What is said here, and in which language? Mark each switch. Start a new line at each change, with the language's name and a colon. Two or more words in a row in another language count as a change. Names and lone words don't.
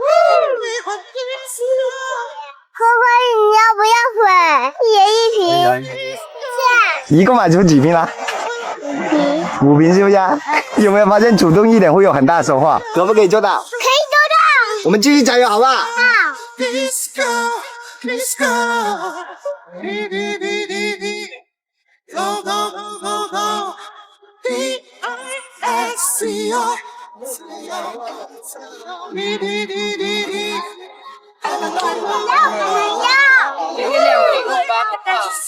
Chinese: 乖乖，你要不要水？一人一瓶。一共买出几瓶了？5瓶是不是啊？有没有发现主动一点会有很大的收获？可不可以做到？可以做到。我们继续加油，好不好？好。 Disco, disco, di di di di di,
English: go go go go go, D-I-S-C-O, di di di di di.
Chinese: 给你2个1个8个。